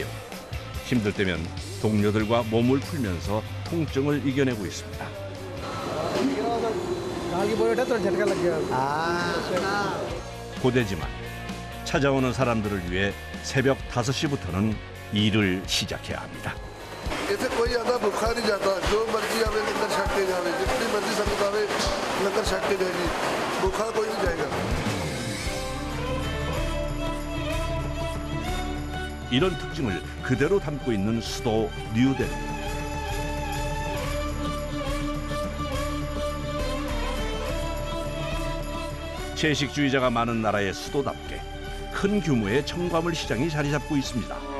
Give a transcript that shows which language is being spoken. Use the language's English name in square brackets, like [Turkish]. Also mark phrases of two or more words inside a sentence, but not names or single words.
[Korean] 힘들 때면 동료들과 몸을 풀면서 통증을 이겨내고 있습니다. 고되지만 찾아오는 사람들을 위해 새벽 5시부터는 일을 시작해야 합니다. [Punjabi] ਇਸੇ ਕੋਈ ਜ਼ਿਆਦਾ ਭੁੱਖਾ ਨਹੀਂ ਜਾਤਾ ਜੋ ਮਰਜ਼ੀ ਆਵੇ ਲੰਗਰ ਛਕ ਕੇ ਜਾਵੇ ਜਿਤਨੀ ਮਰਜ਼ੀ ਸੰਗਤ ਆਵੇ ਲੰਗਰ ਛਕ ਕੇ ਜਾਏਗੀ ਭੁੱਖਾ ਕੋਈ ਨਹੀਂ ਜਾਏਗਾ। [Korean] 이런 특징을 그대로 담고 있는 수도 뉴델리. 채식주의자가 많은 나라의 수도답게 큰 규모의 청과물 시장이 자리 잡고 있습니다.